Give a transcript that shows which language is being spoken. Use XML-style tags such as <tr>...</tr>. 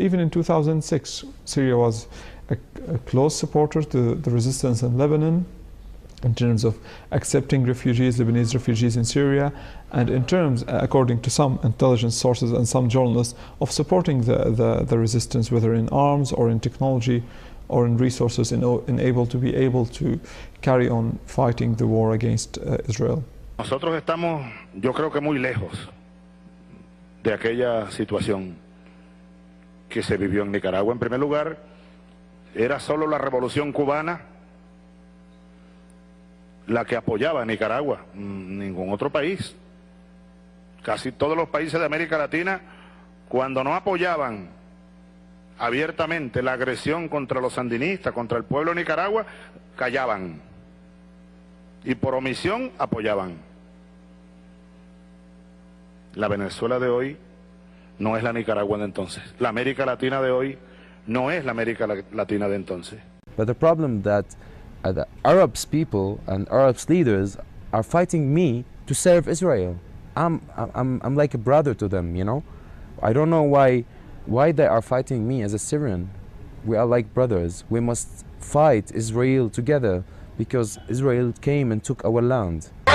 <en>Even in 2006, Syria was a close supporter to the resistance in Lebanon, in terms of accepting refugees, Lebanese refugees in Syria, and in terms, according to some intelligence sources and some journalists, of supporting the resistance, whether in arms or in technology or in resources, in able to carry on fighting the war against Israel.</en> <es>Nosotros estamos, yo creo que muy lejos de aquella situación que se vivió en Nicaragua. En primer lugar, era solo la revolución cubana la que apoyaba a Nicaragua, ningún otro país. Casi todos los países de América Latina, cuando no apoyaban abiertamente la agresión contra los sandinistas, contra el pueblo de Nicaragua, callaban. Y por omisión apoyaban. La Venezuela de hoy no es la Nicaragua de entonces. La América Latina de hoy no es la América Latina de entonces.</es> <en>But the problem that the Arabs people and Arabs leaders are fighting me to serve Israel. I'm like a brother to them, you know. I don't know why they are fighting me as a Syrian. We are like brothers. We must fight Israel together because Israel came and took our land.</en>